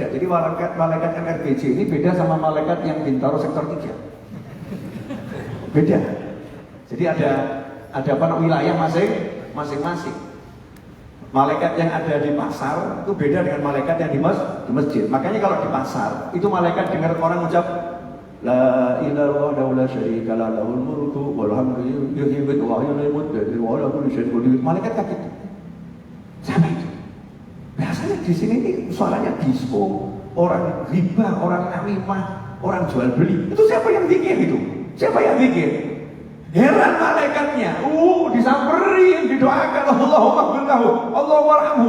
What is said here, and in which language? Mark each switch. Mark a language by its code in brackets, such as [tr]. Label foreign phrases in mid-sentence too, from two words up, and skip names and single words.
[id] Jadi malaikat NRBJ ini beda sama malaikat yang Bintaro sektor 3. Beda. Jadi ada wilayah masing-masing. Malaikat yang ada di pasar itu beda dengan malaikat yang di masjid. Makanya kalau di pasar itu malaikat dengar orang ucap [ar] لا إله إلا الله شريك لا له الملك والحمد يحيي ويميت وعلى كل شيء قدير. [id] Malaikat kaget. Siapa itu? Biasanya di sini ini suaranya disco, orang riba, orang namimah, orang jual beli. Itu siapa yang bikin itu? Siapa yang bikin? Heran malaikatnya, disamperin, didoakan [ar] اللهم اغفر له اللهم ارحمه.